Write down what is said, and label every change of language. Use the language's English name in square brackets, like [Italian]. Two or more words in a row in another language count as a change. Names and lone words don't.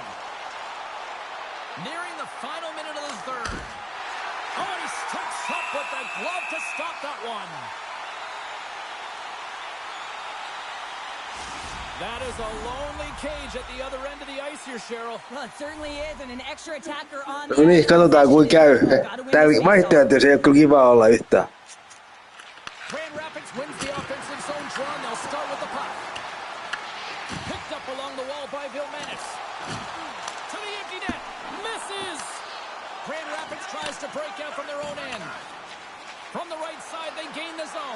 [English] Nearing the final minute of the third. Oh, he steps up with the glove to stop that one. That is a lonely cage at the other end of the ice here, Cheryl. Well, it certainly is, and an extra attacker on [Finnish] No niin, katsotaan kuin käy. Tää vaihtoehto ei ole kyllä kiva olla yhtään. [English] Grand Rapids wins the offensive zone draw, and they'll start with the puck. Picked up along the wall by Vilmanis. To the empty net. Misses. Grand Rapids tries to break out from their own end. From the right side, they gain the zone.